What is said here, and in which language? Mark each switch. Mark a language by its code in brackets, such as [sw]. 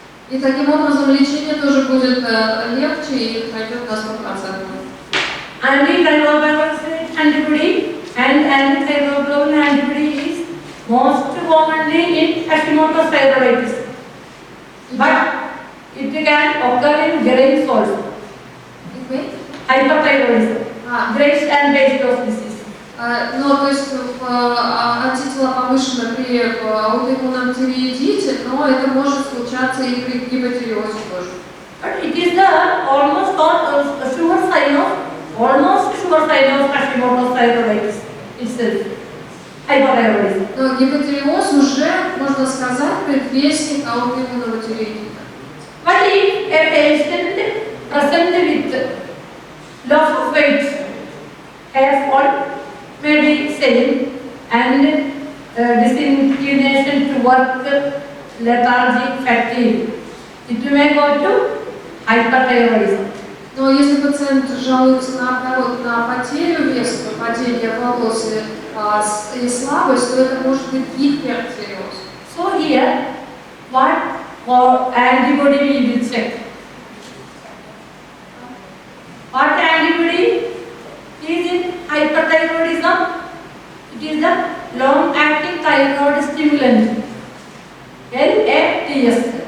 [ru] И таким образом лечение тоже будет легче и пройдет на 100%. [en] Anti-thyroid antibody and anti-thyroglobulin antibody is most commonly in Hashimoto's thyroiditis. But it can occur in Graves also. Hyperthyroidism. Graves and Basedow disease. [ru] Ну, то есть антитела повышены при аутоиммунном тиреоидите, но это может случаться и при гипотиреозе тоже. [en] But it is the almost sure sign of Hashimoto's thyroiditis itself. Hyperthyroidism. [ru] Но гипотиреоз уже, можно сказать, предвестник аутоиммунного тиреоидита. [en] But if a patient present with loss of weight, hair fall, may be same, and disinclination to work, lethargic, fatigue, it may go to hyperthyroidism. [ru] Но если пациент жалуется наоборот на потерю веса, падение волос и слабость, то это может быть гипертиреоз. [en] So here, what antibody we will check? What antibody is in hyperthyroidism? It is the long-acting thyroid stimulant, LATS.